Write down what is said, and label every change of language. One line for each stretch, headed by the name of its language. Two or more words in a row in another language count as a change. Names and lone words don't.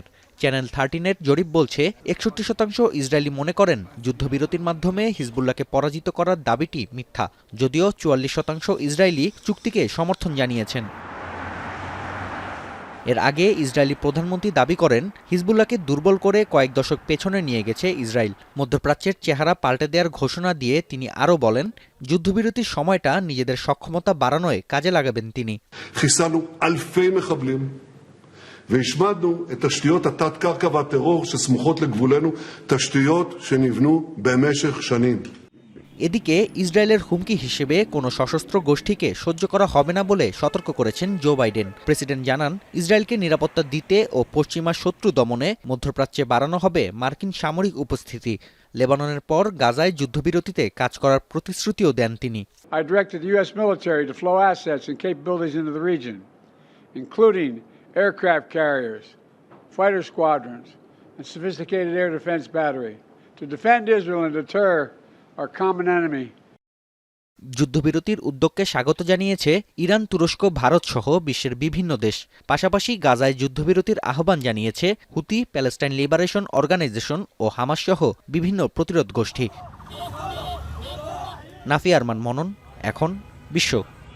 Bangla: চ্যানেল 13-এর জরিপ বলছে 61% ইসরায়েলি মনে করেন যুদ্ধবিরতির মাধ্যমে হিজবুল্লাহকে পরাজিত করার দাবিটি মিথ্যা, যদিও 44% ইসরায়েলি চুক্তিকে সমর্থন জানিয়েছেন। এর আগে ইসরায়েলি প্রধানমন্ত্রী দাবি করেন হিজবুল্লাহকে দুর্বল করে কয়েক দশক পেছনে নিয়ে গেছে ইসরায়েল। মধ্যপ্রাচ্যের চেহারা পাল্টে দেওয়ার ঘোষণা দিয়ে তিনি আরও বলেন, যুদ্ধবিরতির সময়টা নিজেদের সক্ষমতা বাড়ানোয় কাজে লাগাবেন তিনি।
Hebrew: והשמדנו את תשתיות התת-קרקע והטרור שסמוכות לגבולנו, תשתיות שנבנו במשך שנים.
Bangla: এদিকে ইসরায়েলের হুমকি হিসেবে কোনো সশস্ত্র গোষ্ঠীকে সহ্য করা হবে না বলে সতর্ক করেছেন জো বাইডেন। প্রেসিডেন্ট জানান, ইসরায়েলকে নিরাপত্তা দিতে ও পশ্চিমা শত্রু দমনে মধ্যপ্রাচ্যে বাড়ানো হবে মার্কিন সামরিক উপস্থিতি। লেবাননের পর গাজায় যুদ্ধবিরতিতে কাজ করার প্রতিশ্রুতিও দেন তিনি।
English: I directed the US military to flow assets and capabilities into the region, including aircraft carriers, fighter squadrons, and sophisticated air defense battery to defend Israel and deter our common enemy.
Bangla: যুদ্ধবিরতির উদ্যোগকে স্বাগত জানিয়েছে ইরান, তুরস্ক, ভারত সহ বিশ্বের বিভিন্ন দেশ। পাশাপাশি গাজায় যুদ্ধবিরতির আহ্বান জানিয়েছে হুতি, প্যালেস্টাইন লিবারেশন অর্গানাইজেশন ও হামাস সহ বিভিন্ন প্রতিরোধ গোষ্ঠী। নাফি আরমান মনন, এখন বিশ্ব।